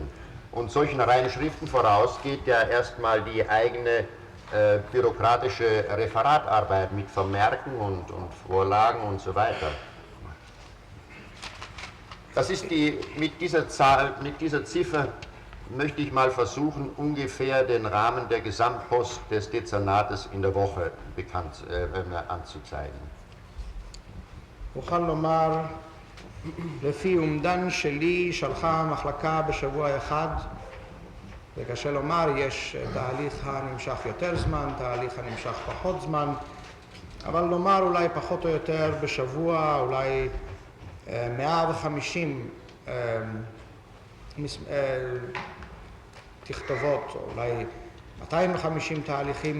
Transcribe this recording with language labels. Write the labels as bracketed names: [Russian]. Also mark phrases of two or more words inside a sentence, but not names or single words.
[German] Und solchen Reinschriften voraus geht ja erstmal die eigene bürokratische Referatarbeit mit Vermerken und Vorlagen und so weiter. Das ist mit dieser Zahl, mit dieser Ziffer möchte ich mal versuchen, ungefähr den Rahmen der Gesamtpost des Dezernates in der Woche anzuzeigen. [Hebrew] אוכל לומר, לפי אומדן שלי שלחה המחלקה בשבוע אחד, וקשה לומר, יש תהליך הנמשך יותר זמן, תהליך הנמשך פחות זמן, אבל נאמר אולי פחות או יותר בשבוע, אולי 150 תכתובות, אולי 250 תהליכים.